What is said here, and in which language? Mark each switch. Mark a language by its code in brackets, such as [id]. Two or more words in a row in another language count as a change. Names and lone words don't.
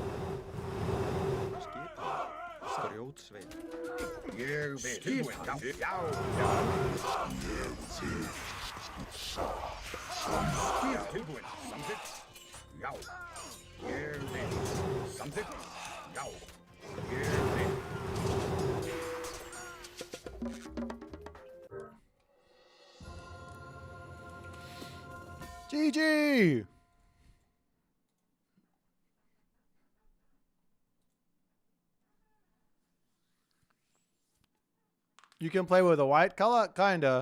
[is] Skipan. Grjótsveit. Ég vil. Tilbúin. Já. Skip tilbúin. Samþykkt. Já. Ég vil. Samþykkt. Já. Ég vil. [en] GG! You can play with a white color, kinda.